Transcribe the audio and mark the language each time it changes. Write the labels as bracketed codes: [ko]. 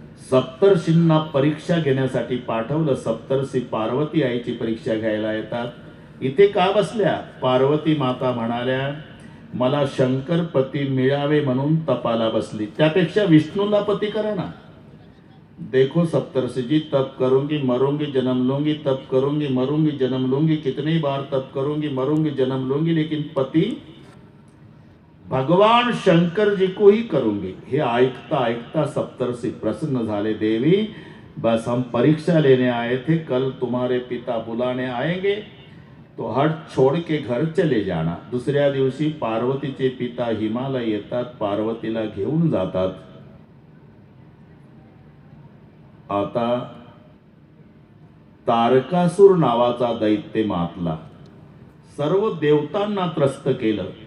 [mr] सप्तर्षींना परीक्षा घेण्यासाठी पाठवलं. सप्तर्षी पार्वती आईची परीक्षा घ्यायला येतात. इथे का बसल्या? पार्वती माता म्हणाल्या, मला शंकर पती मिळावे म्हणून तपाला बसली. त्यापेक्षा विष्णूला पती करा ना. [hi] देखो सप्तर्षि जी, तप करूंगी मरूंगी जन्म लूंगी, तप करूंगी मरूंगी जन्म लूंगी, कितनी बार तप करूंगी मरूंगी जन्म लूंगी, लेकिन पति भगवान शंकर जी को ही करूंगी. [mr] हे ऐकता ऐकता सप्तर्षि प्रसन्न झाले. [hi] देवी बस हम परीक्षा लेने आए थे, कल तुम्हारे पिता बुलाने आएंगे, तो हट छोड़ के घर चले जाना. [mr] दुसऱ्या दिवशी पार्वतीचे पिता हिमालय येतात, पार्वतीला घेऊन जातात. आता तारकासूर नावाचा दैत्य मातला, सर्व देवतांना त्रस्त केलं.